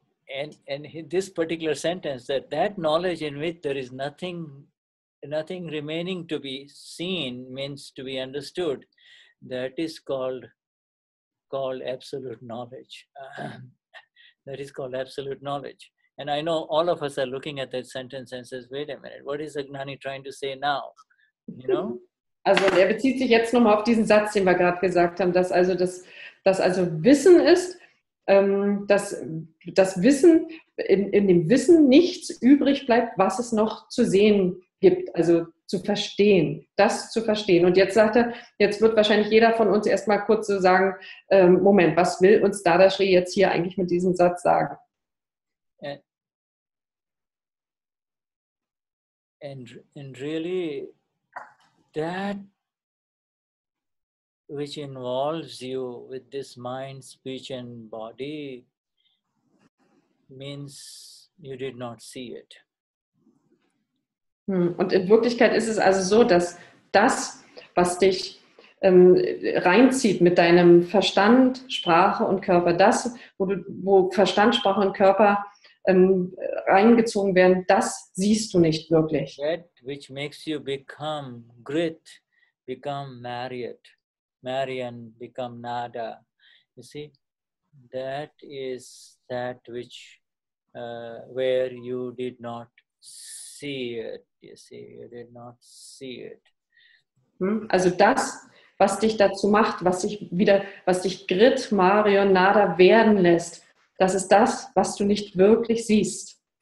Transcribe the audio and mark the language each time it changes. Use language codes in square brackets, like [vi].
[en] And this particular sentence, that knowledge in which there is nothing remaining to be seen means to be understood, that is called absolute knowledge. That is called absolute knowledge. And I know all of us are looking at that sentence and says, wait a minute, what is the Gnani trying to say now? You know? [de] Also er bezieht sich jetzt nochmal auf diesen Satz, den wir gerade gesagt haben, dass also Wissen ist, dass das Wissen, in dem Wissen nichts übrig bleibt, was es noch zu sehen gibt, also zu verstehen, das zu verstehen. Und jetzt sagt er, jetzt wird wahrscheinlich jeder von uns erstmal kurz so sagen, Moment, was will uns Dadashri jetzt hier eigentlich mit diesem Satz sagen? [en] And really, that which involves you with this mind, speech and body means you did not see it. [de] Und in Wirklichkeit ist es also so, dass das, was dich reinzieht mit deinem Verstand, Sprache und Körper, das, wo Verstand, Sprache und Körper reingezogen werden, das siehst du nicht wirklich. [en] That which makes you become grit, become Marian, become Nada. You see, that is that which where you did not see it. You see, you did not see it. [de] Also das, was dich dazu macht, was dich Grit, Marion, Nada werden lässt, das ist das, was du nicht wirklich siehst.